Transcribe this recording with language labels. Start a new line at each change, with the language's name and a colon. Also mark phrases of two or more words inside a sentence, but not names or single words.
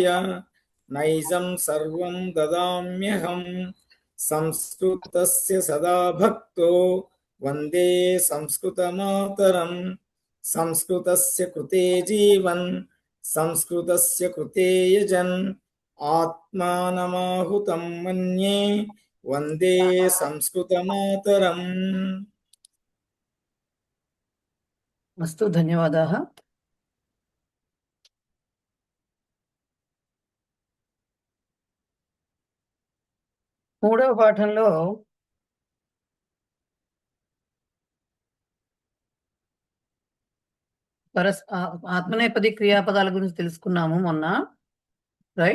Sanskrit: नैजं सर्वं ददाम्यहं संस्कृतस्य सदा भक्तो वन्दे संस्कृतमातरम् संस्कृतस्य कृते जीवन् संस्कृतस्य कृते यजन् आत्मानमाहुतं मन्ये वन्दे संस्कृतमातरम्। अस्तु, धन्यवादाः।
Telugu: మూడవ పాఠంలో ఆత్మనేపది క్రియాపదాల గురించి తెలుసుకున్నాము మొన్న, రైట్?